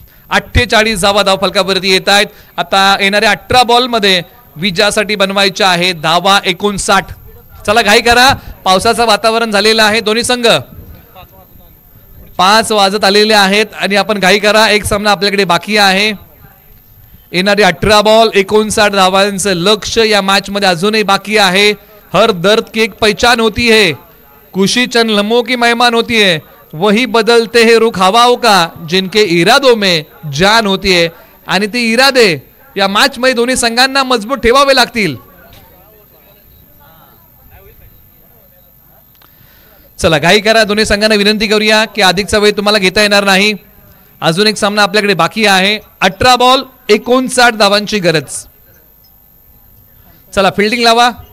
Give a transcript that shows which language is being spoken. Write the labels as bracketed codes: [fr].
[mr] 48 धावा धावफलकावरती येत आहेत. आता येणाऱ्या 18 बॉलमध्ये विजयासाठी बनवायच्या आहेत धावा 59. चला घाई करा, पावसाचं वातावरण झालेलं आहे. दोन्ही संघ 5 वाजत आलेले आहेत आणि आपण घाई करा. एक सामना आपल्याकडे बाकी आहे. येणारे 18 बॉल 59 धावांचं लक्ष्य या मॅच मध्ये अजूनही बाकी आहे. [hi] हर दर्द की एक पहचान होती है, खुशी चंद लम्हों की मेहमान होती है, वही बदलते हैं रुख हवाओं का, जिनके इरादों में जान होती है. [mr] आणि ते इरादे या मॅच मध्ये दोन्ही संघांना मजबूत ठेवावे लागतील. चला घाई करा, दोन्ही संघांना विनंती करूया की अधिकचा वेळ तुम्हाला घेता येणार नाही. अजून एक सामना आपल्याकडे बाकी आहे. 18 बॉल 59 धावांची गरज. चला फिल्डिंग लावा.